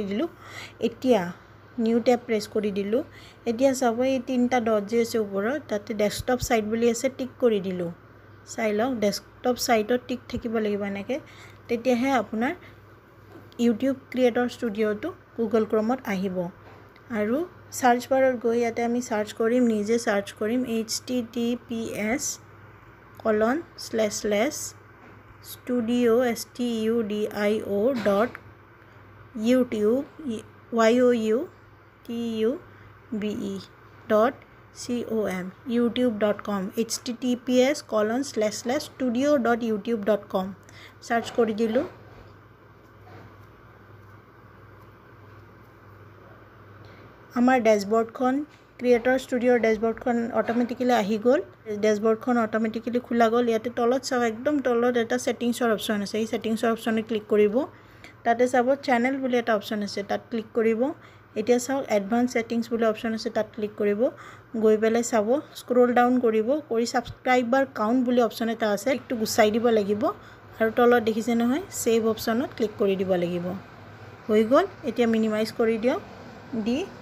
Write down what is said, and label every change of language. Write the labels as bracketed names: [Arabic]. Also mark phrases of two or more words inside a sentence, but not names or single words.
[Assamese] দিলো এতিয়া [English] new tab press [Assamese] কৰি দিলো এতিয়া চাব এই তিনটা ডট যে আছে ওপৰত তাতে [English] desktop site [Assamese] বুলি আছে টিক কৰি দিলো চাই লওক [English] desktop siteত [Assamese] টিক থাকিব লাগিব এনেকে তেতিয়াহে আপোনাৰ ইউটিউব ক্ৰিয়েটৰ ষ্টুডিওটো গুগল ক্ৰোমত আহিব আৰু [English] search barত [Assamese] গৈ ইয়াতে আমি সাৰ্চ কৰিম নিজে সাৰ্চ কৰিম https://studio.youtube.com youtube.com https://studio.youtube.com সার্চ কৰি দিলো আমাৰ ড্যাশবোৰ্ডখন ক্ৰিয়েটৰ ষ্টুডিওৰ ড্যাশবোৰ্ডখন অটোমেটিক্যালি আহি গল ড্যাশবোৰ্ডখন অটোমেটিক্যালি খোলা গল ইয়াতে তলত চাও একদম তলত এটা [English] settingsৰ option [Assamese] আছে এই [English] settingsৰ optionে [Assamese] ক্লিক কৰিব তাতে চাব চেনেল বুলি এটা অপচন আছে তাত ক্লিক কৰিব এতিয়া চাও [English] advance settings [Assamese] বুলি অপচন আছে তাত ক্লিক কৰিব গৈ পেলাই চাব [English] scroll down [Assamese] কৰিব কৰি [English] subscriber count [Assamese] বুলি অপচন এটা আছে একটু গুছাই দিব লাগিব আৰু তলত দেখিছে নহয় [English] save optionত [Assamese] ক্লিক কৰি দিব লাগিব হৈ গল এতিয়া মিনিমাইজ কৰি দিও দি